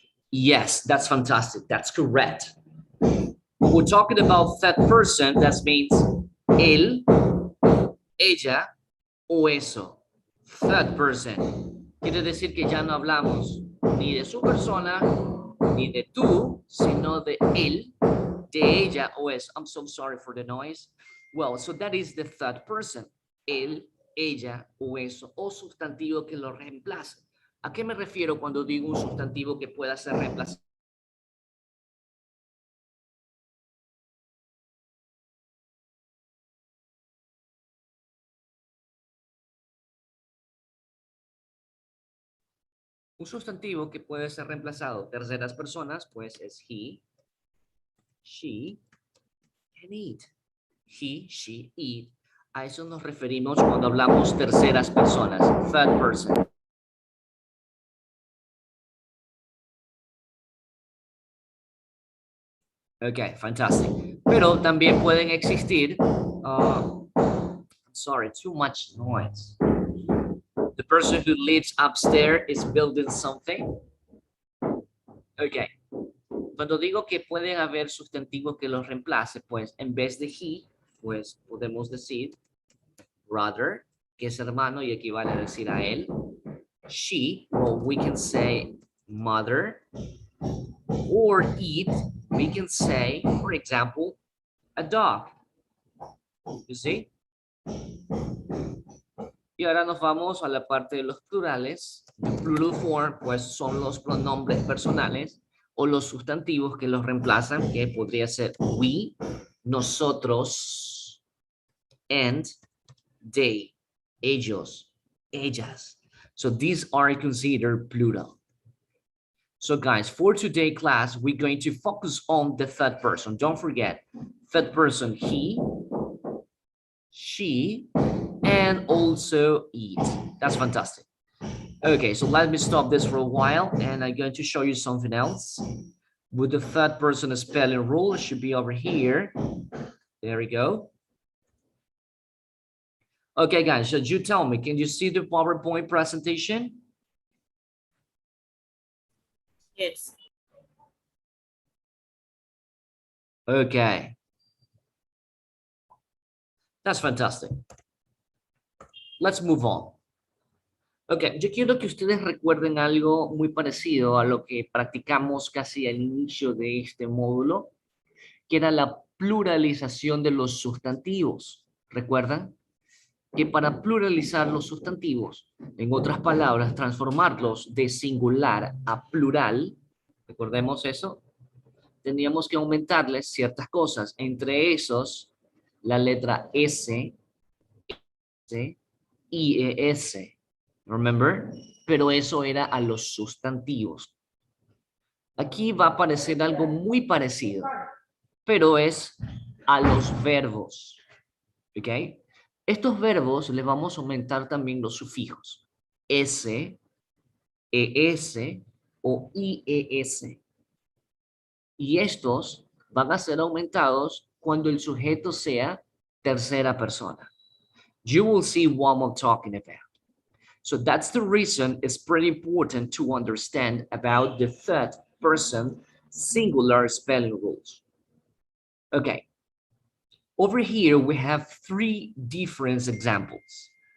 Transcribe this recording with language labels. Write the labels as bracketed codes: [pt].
[en] Yes, that's fantastic. That's correct. When we're talking about third person, that means [es] él, ella o eso. [en] Third person. [es] Quiere decir que ya no hablamos ni de su persona, ni de tú, sino de él, de ella o eso. [en] I'm so sorry for the noise. Well, so that is the third person. [es] Él, ella o eso. O sustantivo que lo reemplace. ¿A qué me refiero cuando digo un sustantivo que pueda ser reemplazado? Un sustantivo que puede ser reemplazado terceras personas, pues es [en] he, she, and it. He, she, it. [es] A eso nos referimos cuando hablamos terceras personas, [en] third person. Ok, fantastic. [es] Pero también pueden existir, [en] sorry, too much noise. The person who lives upstairs is building something. Ok. [es] Cuando digo que pueden haber sustantivos que los reemplace, pues en vez de he, pues podemos decir brother, que es hermano y equivale a decir a él. [en] She, well, we can say mother. Or it, we can say, for example, a dog. You see? [es] Y ahora nos vamos a la parte de los plurales. [en] The plural form, [es] pues son los pronombres personales o los sustantivos que los reemplazan, que podría ser we, nosotros, and they, ellos, ellas. [en] So these are considered plural. So guys, for today class, we're going to focus on the third person. Don't forget, third person, he, she, and also it. That's fantastic. Okay, so let me stop this for a while, and I'm going to show you something else. With the third person spelling rule, it should be over here. There we go. Okay, guys, so you tell me, can you see the PowerPoint presentation? Yes. Okay. That's fantastic. Let's move on. [es] Ok, yo quiero que ustedes recuerden algo muy parecido a lo que practicamos casi al inicio de este módulo, que era la pluralización de los sustantivos. ¿Recuerdan? Que para pluralizar los sustantivos, en otras palabras, transformarlos de singular a plural, recordemos eso, teníamos que aumentarles ciertas cosas, entre esos la letra S, S, IES, remember? Pero eso era a los sustantivos. Aquí va a aparecer algo muy parecido, pero es a los verbos, ¿ok? Estos verbos le vamos a aumentar también los sufijos, S, ES o IES. Y estos van a ser aumentados cuando el sujeto sea tercera persona. [en] You will see what I'm talking about. So that's the reason it's pretty important to understand about the third person singular spelling rules. Okay, over here we have three different examples.